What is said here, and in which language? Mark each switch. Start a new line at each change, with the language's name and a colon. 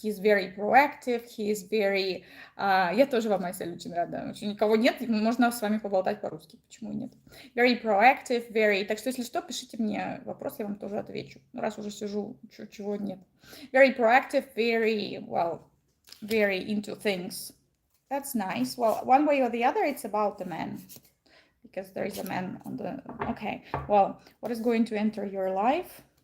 English: He's very proactive, he is very...
Russian: Я тоже вам, Айсель, очень рада. Никого нет, можно с вами поболтать по-русски. Почему нет?
English: Very proactive, very...
Russian: Так что, если что, пишите мне вопрос, я вам тоже отвечу. Раз уже сижу, чего нет.
English: Very proactive, very into things. That's nice. Well, one way or the other, it's about the man. because there is a man on the, okay. Well, what is going to enter your life?